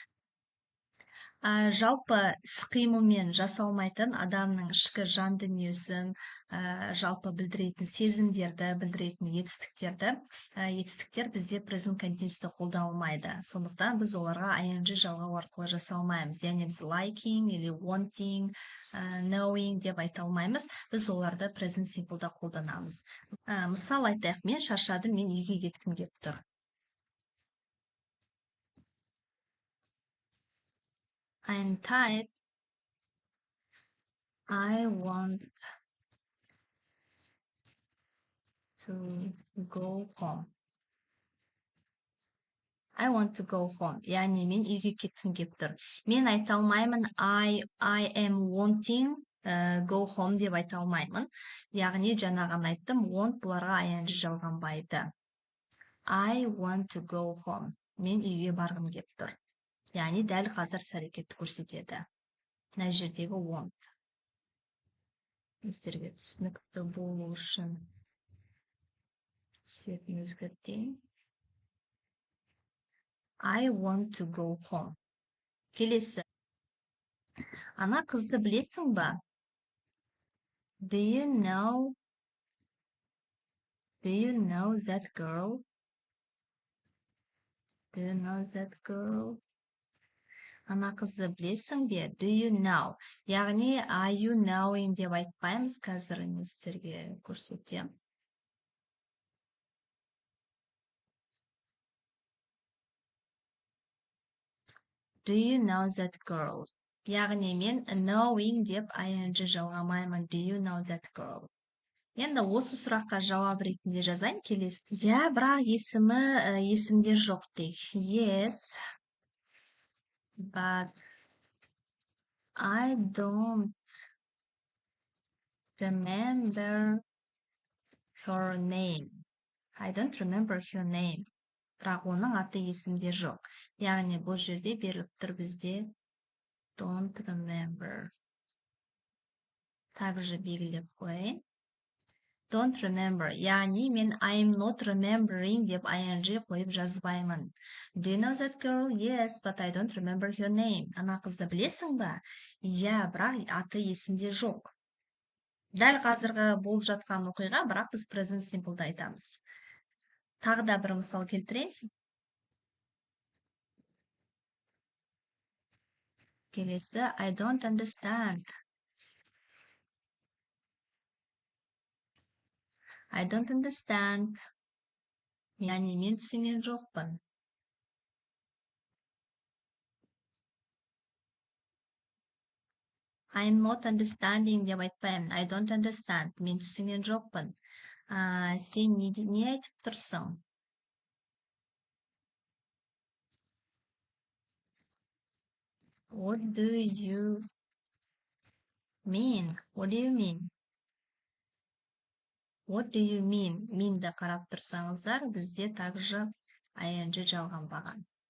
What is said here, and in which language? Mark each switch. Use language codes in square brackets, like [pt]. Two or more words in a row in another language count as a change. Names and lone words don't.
[kk] Жалпы іс-қимылмен жасалмайтын адамның ішкі жан дүниесін, жалпы білдіретін сезімдерді, білдіретін етістіктер бізде [en] present continuous'та [kk] қолданылмайды. Сондықтан біз оларға ing жалғау арқылы жасалмаймыз. Яғни біз liking или [en] wanting, knowing [kk] деп айта алмаймыз. Біз оларды [en] present simple'да [kk] қолданамыз. Мысал айтайық, мен шаршадым, мен үйге кеткім келіп тұр. [en] I'm tired. I want to go home. I want to go home. [kk] Яғни мен үйге кеткім келіп тұр. Мен айта алмаймын [en] I am wanting go home [kk] деп айта алмаймын. Яғни жаңағын айттым, want бұларға ing жалғанбайды. [en] I want to go home. [kk] Мен үйге барғым келіп тұр. Яғни дәл қазір іс-әрекетті көрсетеді. Мына жердегі want. Сіздерге түсінікті болу үшін цветін өзгертейін. [en] I want to go home. [kk] Келесі. Ана қызды білесің ба? [en] Do you know that girl? Do you know that girl? [kk] Ана қызды білесің бе? [en] Do you know? [kk] Яғни, [en] are you knowing [kk] деп айтпаймыз, қазір сіздерге көрсетем. [en] Do you know that girl? [kk] Яғни мен knowing деп ing жалғамаймын. [en] Do you know that girl? [kk] Енді осы сұраққа жауап ретінде жазайын, келесі. Я, бірақ есімде жоқ дейік. [en] Yes, but I don't remember her name. I don't remember her name. [kk] Бірақ оның аты есімде жоқ. Яғни бұл жерде беріліп тұр бізде [en] don't remember. [kk] также белгілеп қояйын. [en] Don't remember, [kk] яғни мен [en] I'm not remembering [kk] деп ing қойып жазбаймын. [en] Do you know that girl? Yes, but I don't remember her name. [kk] Ана қызды білесің ба? Иә, бірақ аты есімде жоқ. Дәл қазіргі болып жатқан оқиға, бірақ біз [en] present simple'да [kk] айтамыз. Тағы да бір мысал келтірейін. Келесі, [en] I don't understand. I don't understand. [kk] Яғни мен түсінген жоқпын. [en] I'm not understanding [kk] деп айтпаймын. [en] I don't understand. [kk] Мен түсінген жоқпын. Сен не айтып тұрсың? [en] What do you mean? What do you mean? What do you mean? [kk] Meanді қарап тұрсаңыздар, бізде также ing жалғанбаған.